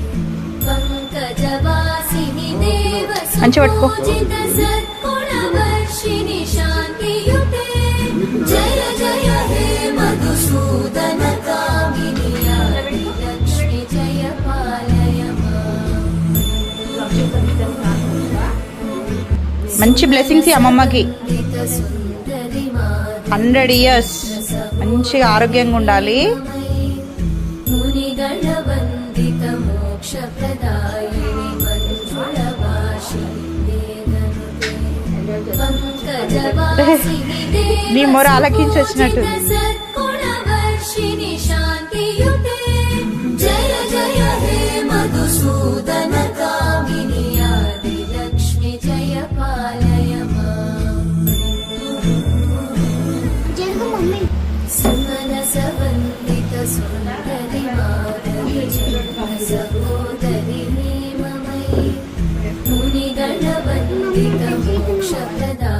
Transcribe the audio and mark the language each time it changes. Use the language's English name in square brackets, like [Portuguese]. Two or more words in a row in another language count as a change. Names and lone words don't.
[Sanskrit] पङ्कजवासिनि देव सुपूजित सद्गुणवर्षिणि शान्तियुते जय जय हे मधुसूदन कामिनि आदिलक्ष्मि जय पालय माम् [Telugu] మంచి బ్లెస్సింగ్స్ అమ్మమ్మకి [Sanskrit] सुन्दरि माधवि [Telugu] 100 ఇయర్స్ మంచిగా ఆరోగ్యంగా ఉండాలి. [Sanskrit] मुनिगणवन्दित मोक्षप्रदायिनि मञ्जुळभाषिणि वेदनुते पङ्कजवासिनि [Telugu] నీ మొర ఆలకించి వచ్చినట్టు [Sanskrit] सद्गुणवर्षिणि शान्तियुते जय जय हे मधुसूदन कामिनि आदिलक्ष्मि जय पालय माम् सुमनसवन्दित सुन्दरि माधवि चन्द्र सहोदरि हेममयि मुनिगणवन्दित मोक्षप्रदायिनि